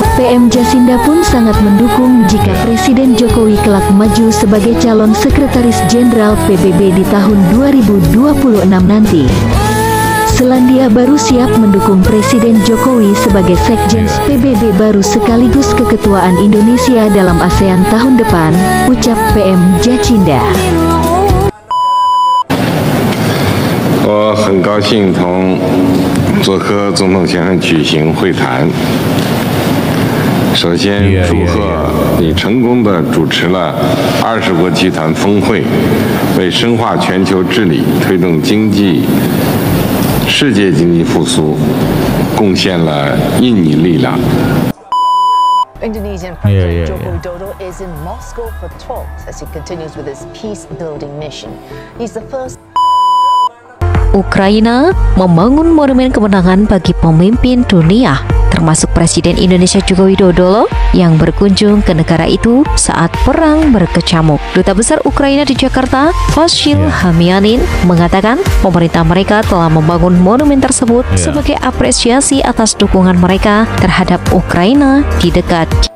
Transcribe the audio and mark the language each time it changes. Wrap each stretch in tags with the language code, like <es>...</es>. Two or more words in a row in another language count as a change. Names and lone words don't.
<id>PM Jacinda pun sangat mendukung jika Presiden Jokowi kelak maju sebagai calon Sekretaris Jenderal PBB di tahun 2026 nanti. Selandia Baru siap mendukung Presiden Jokowi sebagai Sekjen PBB baru sekaligus keketuaan Indonesia dalam ASEAN tahun depan, ucap PM Jacinda.</id> <zh>我很高兴同佐科总统先生举行会谈， 首先祝贺你成功地主持了20国集团峰会，为深化全球治理、推动世界经济复苏贡献了印尼力量。</zh> <en>Indonesian President Joko Widodo is in Moscow for talks as he continues with his peace-building mission. He's the first.</en> <id>Ukraina membangun monumen kemenangan bagi pemimpin dunia, termasuk Presiden Indonesia Joko Widodo loh, yang berkunjung ke negara itu saat perang berkecamuk. Duta Besar Ukraina di Jakarta, Vasyl Hamianin, mengatakan pemerintah mereka telah membangun monumen tersebut sebagai apresiasi atas dukungan mereka terhadap Ukraina di dekat.</id>